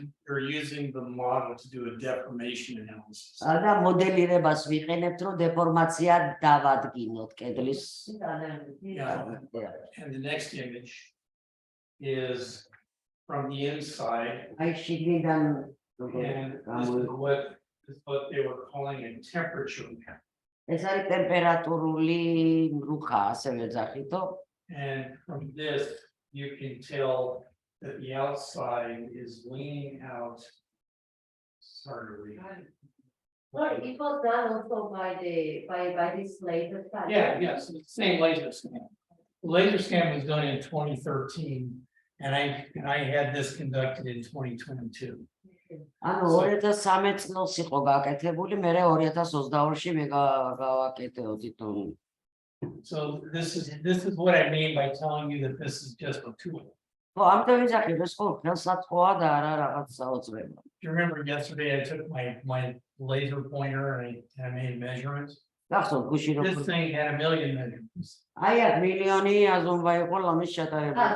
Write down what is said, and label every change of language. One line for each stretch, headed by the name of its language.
English: We're using the model to do a deformation analysis.
Georgian: და მოდელირებას ვიყენებთ, რომ დეფორმაცია დავადგინოთ კედლის.
English: And the next image is from the inside,
Georgian: აი შიგნიდან
English: and this is what they were calling a temperature map.
Georgian: ეს არის ტემპერატურული რუხა, ასევე ეძახითო.
English: And from this, you can tell that the outside is leaning out. Sorry to read. Well, it was done also by this laser study. Yeah, yes, it's the same laser scan. The laser scan was done in 2013, and I had this conducted in 2022.
Georgian: ანუ 2013 წელს იყო გაკეთებული, მე 2022-ში მე გავაკეთე audit-ი.
English: So this is what I mean by telling you that this is just a tool.
Georgian: ხო, ამიტომ ვიძახი, ეს ხო ხელსაწყოა და არა რაღაც საოცრება.
English: Do you remember yesterday I took my laser pointer and I made measurements?
Georgian: გახსოვთ გუში
English: This
Georgian: როგორ
English: thing had 1 million measurements.
Georgian: აი აქ მილიონი აზომვა იყო ლამის ჩატარება.